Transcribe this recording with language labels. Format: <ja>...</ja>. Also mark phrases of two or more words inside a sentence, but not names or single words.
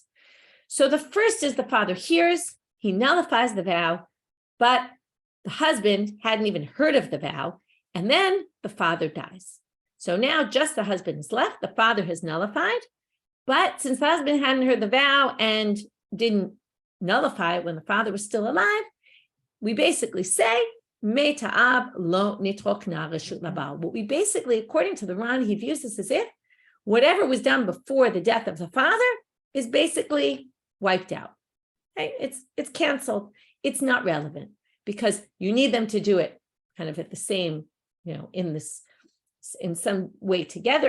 <en>So the first is the father hears, he nullifies the vow, but the husband hadn't even heard of the vow. And then the father dies. So now just the husband is left. The father has nullified. But since the husband hadn't heard the vow and didn't nullify when the father was still alive, we basically say,</en> <he>מת האב לא נתרוקנה רשות לבעל.</he> <en>What we basically, according to the Ran, he views this as if whatever was done before the death of the father is basically wiped out. Okay? It's canceled. It's not relevant because you need them to do it kind of at the same, in some way together.</en>